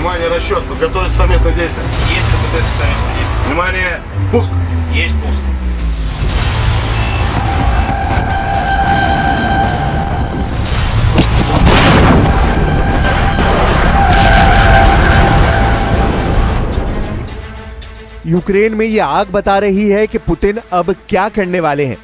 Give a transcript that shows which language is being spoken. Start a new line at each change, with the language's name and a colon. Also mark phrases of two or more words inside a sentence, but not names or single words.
Russian: расчет, подготовить совместное действие. Есть подготовиться к совместному действию. Внимание, пуск. Есть пуск.
Hindi: यूक्रेन में ये आग बता रही है कि पुतिन अब क्या करने वाले हैं।